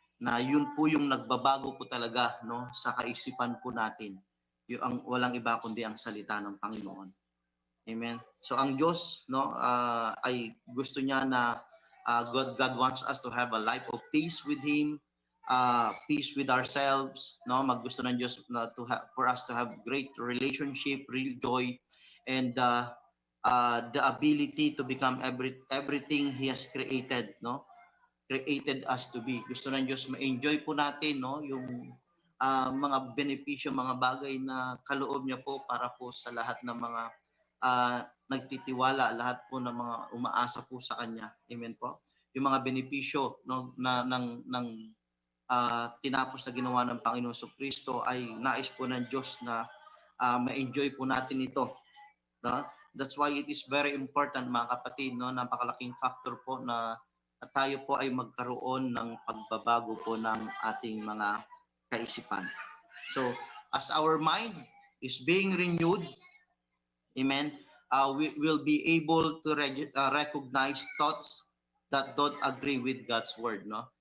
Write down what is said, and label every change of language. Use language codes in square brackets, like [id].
[tl] Na yun po yung nagbabago po talaga, no, sa kaisipan po natin. Yung walang iba kundi ang salita ng Panginoon. Amen. So ang Diyos, no, ay gusto niya na [en] God wants us to have a life of peace with Him, peace with ourselves, no, [tl] maggusto ng Diyos na [en] for us to have great relationship, real joy, and the ability to become everything He has created, no, created us to be. [tl] Gusto ng Diyos ma-enjoy po natin, no, yung mga benepisyo, mga bagay na kaloob niya po para po sa lahat ng mga nagtitiwala, lahat po ng mga umaasa po sa Kanya. Amen po. Yung mga benepisyo, no, ng tinapos na ginawa ng Panginoon Kristo ay nais po ng Diyos na ma-enjoy po natin ito. No? [en] That's why it is very important, [tl] mga kapatid, no, napakalaking factor po na tayo po ay magkaroon ng pagbabago po ng ating mga kaisipan. [en] So, as our mind is being renewed, amen, we will be able to recognize thoughts that don't agree with God's word, no?